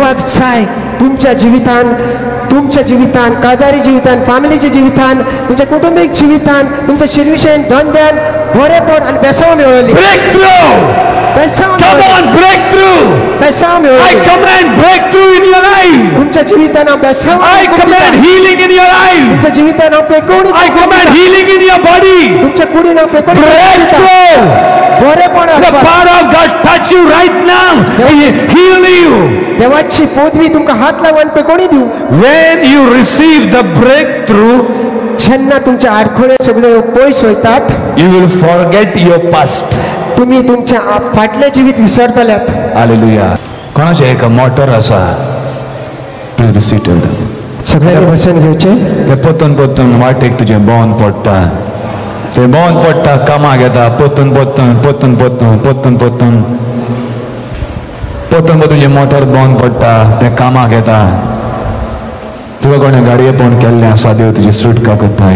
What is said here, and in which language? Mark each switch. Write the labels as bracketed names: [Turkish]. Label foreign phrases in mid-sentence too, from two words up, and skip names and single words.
[Konkani] देवाक जाय तुमच्या जिवितान तुमच्या जिवितान, काजारी जिवितान, फॅमिलीच्या जिवितान, तुमच्या कुटुंबिक जिवितान, तुमच्या शिरविशेन धनध्यान बरेपण आणि बेसाव मेळवली. [English] Breakthrough! [Konkani] बेसाव [English] Come on, breakthrough! [Konkani] बेसाव [English] I [Konkani] मेळवली. [English] command breakthrough in your life. [Konkani] तुमच्या जिवितान बेसाव. [English] I command healing in your life. [Konkani] तुमच्या जिवितान पेकोणी. [English] I command healing in your body. [Konkani] तुमच्या कुडीन पेकोणी. [English] Breakthrough! [Konkani] बरेपण. [English] The power of God touch you right now. He heal you. [Konkani] देवाची पदवी तुमका हात लावून पेकोणी देऊ. [English] When you receive the breakthrough, [Konkani] जेन्ना तुमचे आडखळे सगळे पयस वयतात, [English] you will forget your past. [Konkani] तुम्ही तुमच्या फाटले जीवित विसरतल्यात. Hallelujah. कोणाचे एक मोटर असा. [English] Please be seated. [Konkani] सगळ्यांनी बसून घेवचे. ते पोतून वाटेक तुझे बॉन पडटा. ते बॉन पडटा कामाक येता पोतून तुझे मोटर बॉन पडटा ते कामाक येता. तुका कोणे गाडये पण केल्ले आसा देव तुजी सुटका करता.